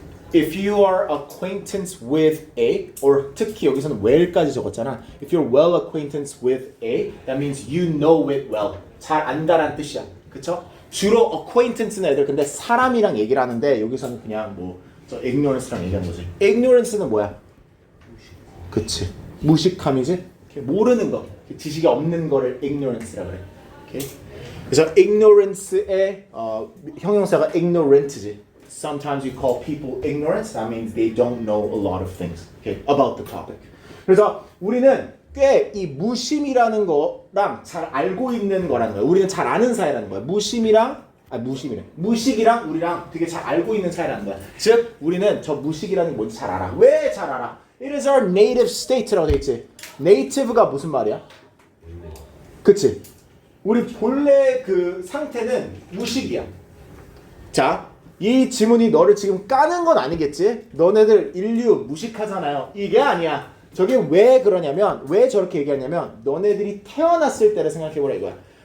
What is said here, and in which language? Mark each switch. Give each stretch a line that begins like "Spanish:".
English: If you are acquaintance with A, or
Korean: 특히 여기서는
English: well까지 적었잖아. If you're well acquaintance with A, that means you know it well.
Korean: 잘 안다란 뜻이야. 그쵸? 주로 acquaintance는 애들 근데 사람이랑 얘기를 하는데 여기서는 그냥 뭐 저 ignorance랑 얘기하는 거지. ignorance는 뭐야? 그치. 무식함이지? 모르는 거. 지식이 없는 거를 ignorance라 그래. 오케이? 그래서 ignorance의 형용사가 ignorant지.
English: Sometimes you call people ignorant. That means they don't know a lot of things okay, about the topic.
Korean: 그래서 우리는 꽤 이 무심이라는 거랑 잘 알고 있는 거라는 거야. 우리는 잘 아는 사이라는 거야. 무식이랑 우리랑 되게 잘 알고 있는 사이라는 거야. 즉 우리는 저 무식이라는 게 뭔지 잘 알아. 왜 잘 알아?
English: It is our native state라고
Korean: 돼 있지. native가 무슨 말이야? 그치? 우리 본래 그 상태는 무식이야. 자, 이 지문이 너를 지금 까는 건 아니겠지? 너네들 인류 무식하잖아요. 이게 아니야. 저게 왜 그러냐면 왜 저렇게 얘기하냐면 너네들이 태어났을 때를 생각해보라 이거야.